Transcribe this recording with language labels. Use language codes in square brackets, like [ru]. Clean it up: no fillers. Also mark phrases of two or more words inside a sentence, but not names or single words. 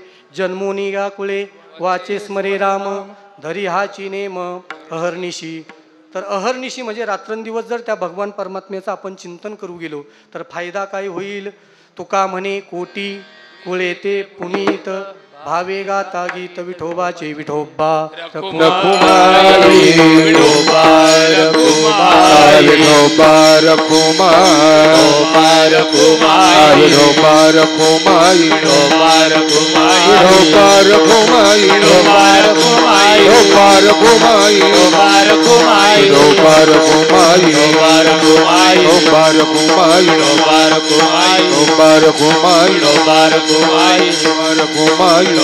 [mr] जन्मोनी गाकुळे वाचे स्मरे राम, धरी हाची नेम अहर्निशी. तर अहर्निशी म्हणजे रात्रंदिवस जर त्या भगवान परमात्म्याचं आपण चिंतन करू गेलो तर फायदा काय होईल? तुका म्हणे कोटी कुळे ते पुनीत, भावे गाता गीत विठोबाचे. विठोबा रखुमाई विठोबा रखुमाई विठोबा रखुमाई विठोबा रखुमाई विठोबा रखुमाई विठोबा रखुमाई विठोबा रखुमाई विठोबा रखुमाई विठोबा रखुमाई विठोबा रखुमाई विठोबा रखुमाई विठोबा रखुमाई विठोबा रखुमाई विठोबा रखुमाई विठोबा रखुमाई विठोबा रखुमाई